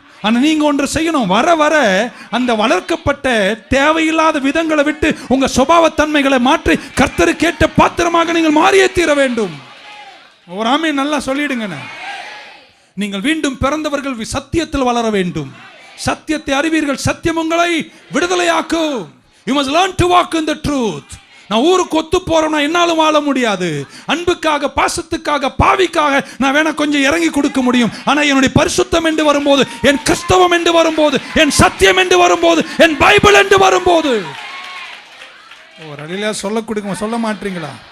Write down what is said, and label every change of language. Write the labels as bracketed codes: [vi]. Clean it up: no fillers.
[ta] ஆனா நீங்க ஒன்று செய்யணும். வர வர அந்த வளர்க்கப்பட்ட தேவையில்லாத விதங்களை விட்டு உங்க சுபாவத்தன்மைகளை மாற்றி கர்த்தருக்கு கேட்ட பாத்திரமாக நீங்கள் மாறியே தீர வேண்டும். ஒரு ஆமே நல்லா சொல்லிடுங்க. நீங்கள் மீண்டும் பிறந்தவர்கள் சத்தியத்தில் வளர வேண்டும். சத்தியத்தை அறிவீர்கள், சத்தியம் உங்களை விடுதலையாக்கும். [en] You must learn to walk in the truth. [ta] நான் ஊருக்கு ஒத்து போறேன்னா என்னாலும் வாழ முடியாது. அன்புக்காக, பாசத்துக்காக, பாவிக்காக நான் வேணா கொஞ்சம் இறங்கி கொடுக்க முடியும். ஆனா என்னுடைய பரிசுத்தம் என்று வரும்போது, என் கிறிஸ்தவம் என்று வரும்போது, என் சத்தியம் என்று வரும்போது, என் பைபிள் என்று வரும்போது, ஒரு அடியில சொல்ல கொடுக்க சொல்ல மாட்டீங்களா?